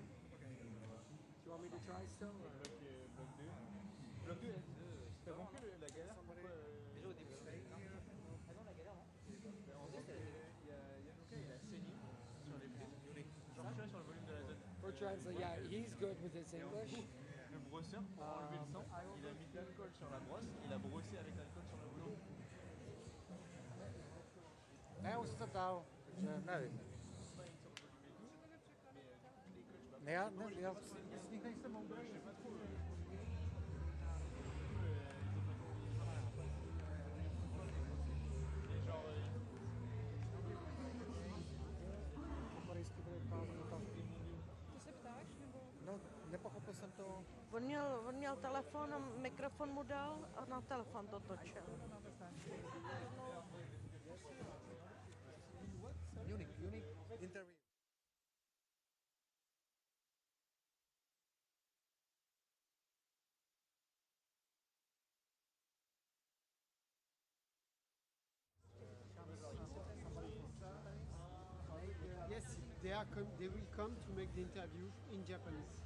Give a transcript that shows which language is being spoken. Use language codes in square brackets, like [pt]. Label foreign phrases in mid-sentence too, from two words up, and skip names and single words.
[en] Do you want me to try still? Or? For translate, yeah, he's good with his English. [fr] Le brosseur, pour enlever le sang, il a mis de l'alcool sur la brosse, il a brossé avec l'alcool sur le boulot. [cs] Už se to ptal, že nevím. Já z nich nejsem moudrý. To se ptáš, nebo? No, nepochopil jsem to. On měl telefon a mikrofon mu dal a na telefon to točil. [en] Unique interview. Yes, they will come to make the interview in Japanese.